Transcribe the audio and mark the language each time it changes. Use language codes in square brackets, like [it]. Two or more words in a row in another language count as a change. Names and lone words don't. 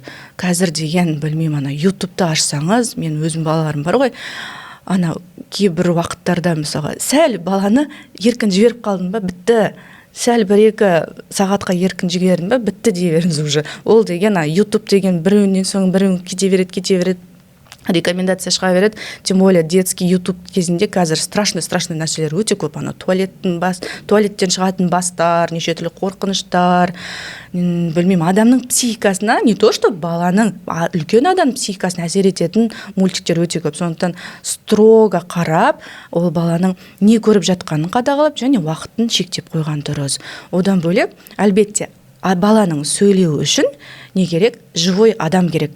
[kk] Қазір деген, білмеймін, ютубты ашсаңыз, мен өзім балаларым бар ғой, кейбір уақыттарда мысалға сәл баланы еркін жіберіп қалдың ба, бітті. Сәл 1-2 сағатқа еркін жібердің ба, бітті дей беріңіз уже. Ол деген, ютуб деген бірінен соң бірін кете береді, рекомендация шыға береді. [ru] Тем более детский YouTube [kk] кезінде қазір страшный нәрселер өте көп. Туалеттен шығатын бастар, неше түрлі қорқыныштар, білмеймін, адамның психикасына, [ru] не то что [kk] баланың, үлкен адамның психикасына әсер ететін мультиктер өте көп. Сондықтан строго қарап, ол баланың не көріп жатқанын қадағалап, және уақытын шектеп қойған дұрыс. Одан бөлек, әлбетте, баланың сөйлеу үшін не керек? Живой адам керек.